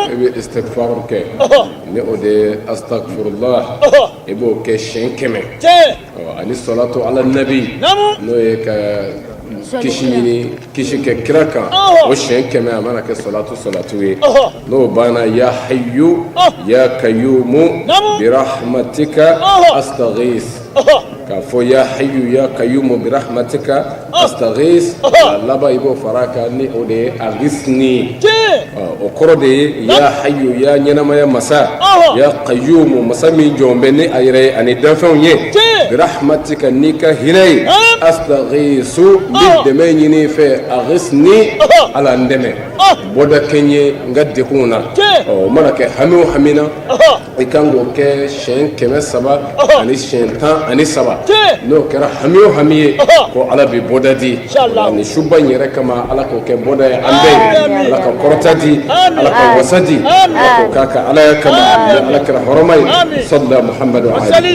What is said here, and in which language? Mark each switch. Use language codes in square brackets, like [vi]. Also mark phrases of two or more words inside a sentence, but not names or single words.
[bm] i bɛ istigfar kɛ ɔhɔ ni o de ye astagfirullah ɔhɔ i b'o kɛ siɲɛ 100 tiɲɛ ani [ar] صلاة على النبي [bm] namu n'o ye ka kisi ɲini kisi kɛ kira kan o siɲɛ 100 a mana kɛ salatu ye n'o banna [ar] يا حي يا قيوم برحمتك أستغيث [bm] k'a fɔ [ar] يا حي يا قيوم برحمتك أستغيث [bm] a laban i b'o fara kan ni o de ye agisni o kɔrɔ de ye [ar] يا حي [bm] ya ɲɛnamaya masa [ar] يا قيوم [bm] masa min jɔn bɛ ni a yɛrɛ ye ani danfɛnw ye birahmatika n'i ka hinɛ ye astaghisu n bɛ dɛmɛ ɲini fɛ agisni ala n dɛmɛ bɔda kɛ n ye n ka dekunw na o mana kɛ hami o hami na i kan k'o kɛ siɲɛ 300 ani siɲɛ 13 n'o kɛra hami o hami ye ko ala bɛ bɔda di ni suba in yɛrɛ kama ala k'o kɛ bɔda ye an bɛɛ ye ala ka kɔrɔta di ala ka wasa di ala k'o k'a ka ala ya kama ni ala kɛra hɔrɔma ye [ar] صلى الله محمد عليه